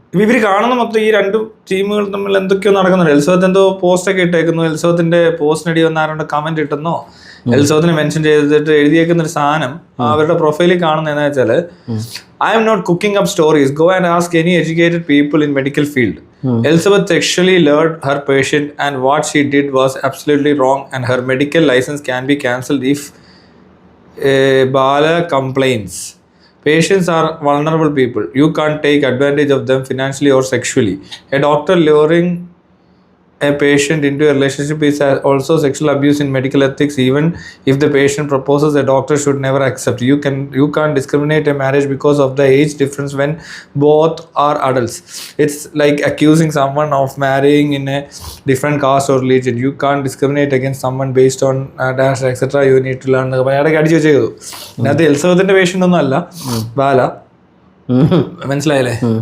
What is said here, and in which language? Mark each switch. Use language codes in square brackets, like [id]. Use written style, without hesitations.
[ml] ഇവർ കാണുന്ന മൊത്തം ഈ രണ്ട് ടീമുകൾ തമ്മിൽ എന്തൊക്കെയോ നടക്കുന്നുണ്ട്. എലിസബത്ത് എന്തോ പോസ്റ്റൊക്കെ ഇട്ടേക്കുന്നു. എലിസബത്തിന്റെ പോസ്റ്റിനടി വന്ന് ആരോണ്ട് കമന്റ് ഇട്ടെന്നോ എലിസബത്തിനെ മെൻഷൻ ചെയ്തിട്ട് എഴുതിയേക്കുന്ന ഒരു സാധനം അവരുടെ പ്രൊഫൈലിൽ കാണുന്ന എന്താ വെച്ചാല് [en] I am not cooking up stories, go and ask any educated people in medical field. Elizabeth sexually lured her patient and what she did was absolutely wrong and her medical license can be cancelled if Bala complains. Patients are vulnerable people. You can't take advantage of them financially or sexually. A doctor luring a patient into a relationship is also sexual abuse in medical ethics. Even if the patient proposes, a doctor should never accept. You can't discriminate a marriage because of the age difference when both are adults. It's like accusing someone of marrying in a different caste or religion. You can't discriminate against someone based on dash etc. You need to learn. [ml] അയാളൊക്കെ അടിച്ചു വെച്ചേക്കു. അതിനകത്ത് എലിസബത്തിന്റെ patient ഒന്നും അല്ല ബാല, മനസ്സിലായില്ലേ?